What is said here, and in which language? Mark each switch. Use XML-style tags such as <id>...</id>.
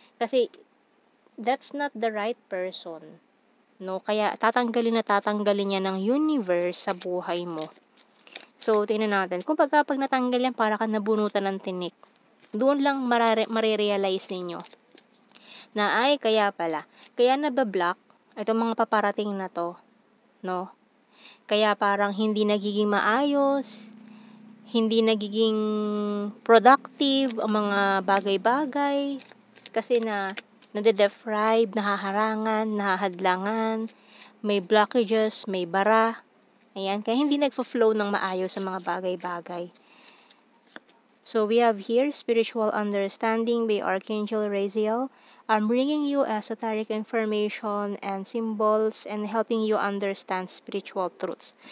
<tl>Kasi,</tl> <en>that's not the right person.</en> <tl>No? Kaya, tatanggalin niya ng universe sa buhay mo. So, tingnan natin. Kung pag natanggal yan, para ka nabunutan ng tinik. Doon lang marirealize ninyo na ay kaya pala. Kaya nabablock itong mga paparating na to, no? Kaya parang hindi nagiging maayos, hindi nagiging productive ang mga bagay-bagay kasi nade-deprive, nahaharangan, nahahadlangan, may blockages, may bara. Ayan, kaya hindi nagfo-flow ng maayos sa mga bagay-bagay.</tl> <en>So we have here spiritual understanding by Archangel Raziel. I'm bringing you esoteric information and symbols and helping you understand spiritual truths.</en>